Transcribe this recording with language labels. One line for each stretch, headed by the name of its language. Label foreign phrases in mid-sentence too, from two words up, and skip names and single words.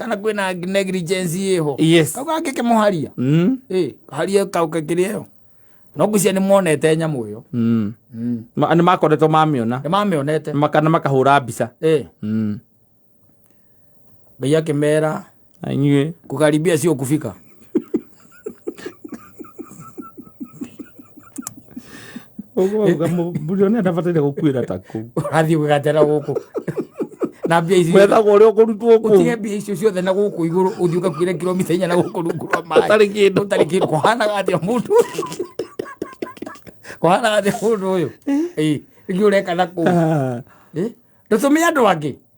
Kikuyu: kana kwĩna negligence ĩho kau gangĩkĩmũharia haria kau kakĩrĩ ĩyo no ngwĩciria nĩ monete nyamũ ĩyo nĩ makoretwo mamĩona nĩ mamĩonete kana makahũra mbica Ngai akĩmera inyuĩ
Swahili: kukaribia sio kufika
Kikuyu: mburione ndabatire gũkuĩra ta kũu athiĩ gũgatera gũkũ na mbia ici wethagwo ũrĩa ũkũrutwo kũu ũtige mbia icio ciothe na gũkũ igũrũ ũthiĩ ũkakuĩre kilomita 4 na gũkũ rungu rwa maĩ ũtarĩ kĩndũ kũhanaga atĩa mũndũ kũhanaga atĩa mũndũ ũyũ ĩngĩ ũreka na kũu ndũtũme andũ angĩ